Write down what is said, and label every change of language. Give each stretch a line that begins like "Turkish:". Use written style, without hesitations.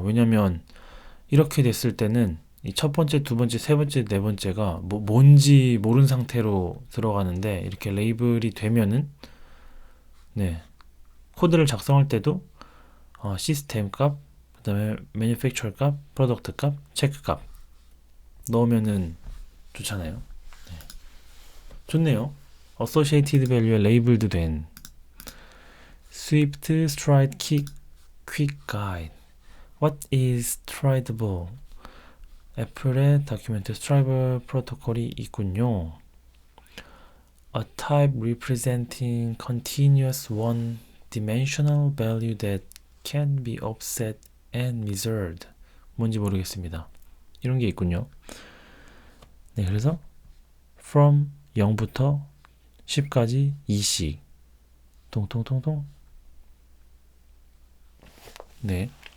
Korean: 왜냐면 이렇게 됐을 때는 이 첫 번째, 두 번째, 세 번째, 네 번째가 뭔지 모른 상태로 들어가는데, 이렇게 레이블이 되면은 네, 코드를 작성할 때도 시스템 값, 그 다음에 매니팩처러 값, 프로덕트 값, 체크 값 넣으면은 좋잖아요. 네. 좋네요.
English: Associated Value에 레이블드 된 Swift Stride Quick Guide. What is Strideable?
Korean: 애플의 다큐멘트 스트라이브 프로토콜이 있군요.
English: A type representing continuous one-dimensional value that can be offset and measured.
Korean: 뭔지 모르겠습니다. 이런 게 있군요. 네, 그래서 from 0부터 10까지 2씩 통통통통. 네.